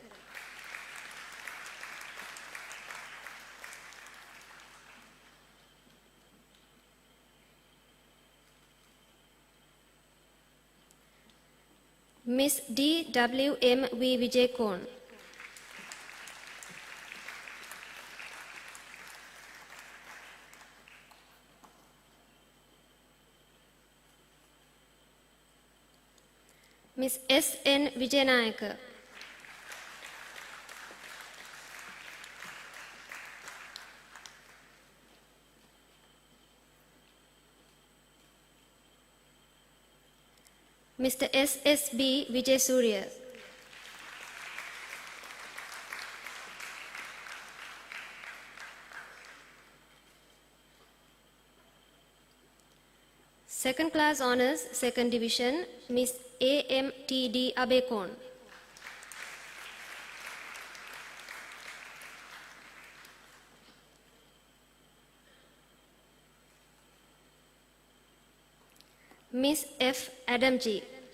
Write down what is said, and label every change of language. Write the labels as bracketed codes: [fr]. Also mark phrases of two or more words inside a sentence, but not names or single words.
[en] Ms. D. W. M. V. Vijaykorn. Ms. S. N. Vijayanayaka. Mr. S. S. B. Vijay Surya. Second class honors, second division, Ms. A. M. T. D. Abekon. Ms. F. Adam G.